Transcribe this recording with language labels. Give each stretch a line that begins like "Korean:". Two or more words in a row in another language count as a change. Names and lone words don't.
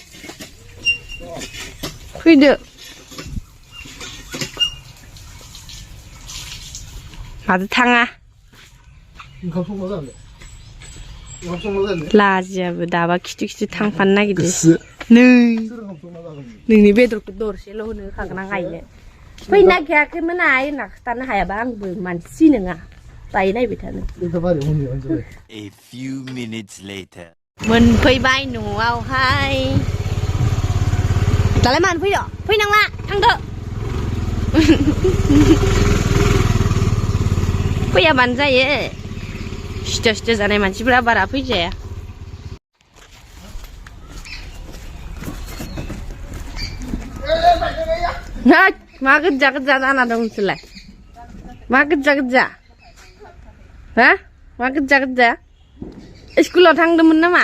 Bodo: फैदो माथो थाङा लाजियाबो दाबा खिथु थांफानो नागिरदो नोंनि बेदरखौ दरसेल' होनो होखागोन आं आइनो फैनो नागिराखैमोन आइ होनना खिथानो हायाबा आंबो मानसि नङा दायो नायबाय थानो
English: A few minutes later.
Bodo: मोनफैबाय न'आवहाय दालाय मानो फैदो फैनांला थांदो फैयाबानो जायो सिथो जानाय मानसिफोरा बारा फैजाया मा गोजा जाना दं नोंसोरलाय मा गोजा हा मा गोजा स्कुलाव थांदोंमोन नामा